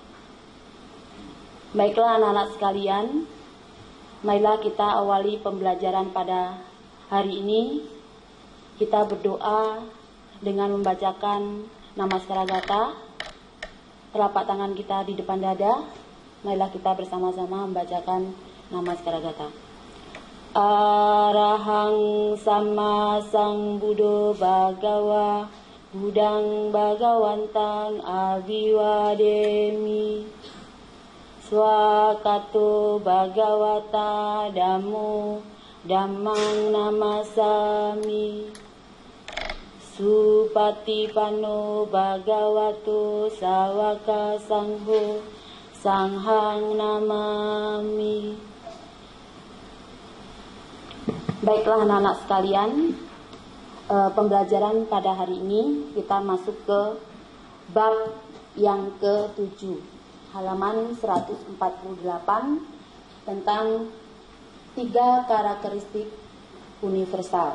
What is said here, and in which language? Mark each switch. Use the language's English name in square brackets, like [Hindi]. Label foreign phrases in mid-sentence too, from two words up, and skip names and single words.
[Indonesian] Baiklah anak-anak sekalian, marilah kita awali pembelajaran pada hari ini. Kita berdoa dengan membacakan Namaskara Gata. Telapak tangan kita di depan dada. Marilah kita bersama-sama membacakan Namaskara Gata. [Pali] Arahang Sama Sang Buddho Bhagawa Budang Bhagawantang Abiwademi Swakato Bhagawata Dhammo Dhammang Namasami Supatipanno Bhagavato Sawaka Sangho Sanghang Namami. [Indonesian] Baiklah anak-anak sekalian, pembelajaran pada hari ini kita masuk ke bab yang ke-7, halaman 148, tentang 3 karakteristik universal.